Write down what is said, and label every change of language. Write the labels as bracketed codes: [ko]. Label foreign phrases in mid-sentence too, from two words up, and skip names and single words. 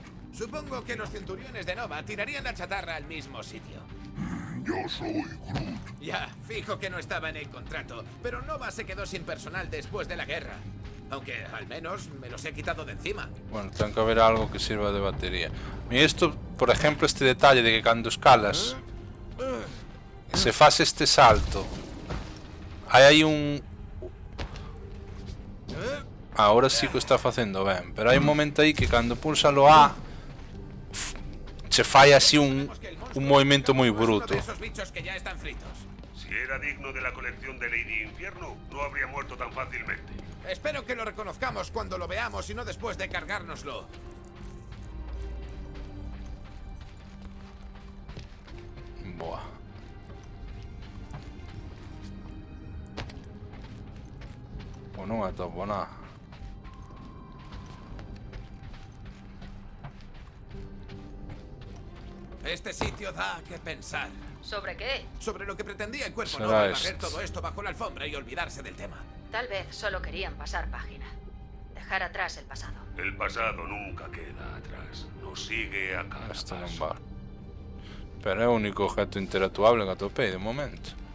[es] Supongo que los centuriones de Nova tirarían la chatarra al mismo sitio. Yo soy Groot. Ya, fijo que no estaba en el contrato, pero Nova se quedó sin personal después de la guerra. Aunque al menos me los he quitado de encima. [gl] Bueno, ten que haber algo que sirva de batería. [es] Mira esto, por ejemplo, este detalle de que [gl] cando escalas se faz este salto. Hai aí un... Ahora sí que o está facendo ben, pero hai un momento aí que cando pulsa lo A se fai así un movimento moi bruto. [es] Uno de esos bichos que ya están fritos. Si era digno de la colección de Lady Infierno, no habría muerto tan fácilmente. Espero que lo reconozcamos cuando lo veamos y no después de cargárnoslo. [gl] Boa. Pois non atopo nada. [es] Este sitio da que pensar. ¿Sobre qué? Sobre lo que pretendía el cuerpo Será Nova de este. barrer todo esto bajo la alfombra y olvidarse del tema. Tal vez solo querían pasar página. Dejar atrás el pasado. El pasado nunca queda atrás. Nos sigue a cada [gl] Este non [es] paso. [gl] va. Pero é o único objeto interactuable que atopei de momento.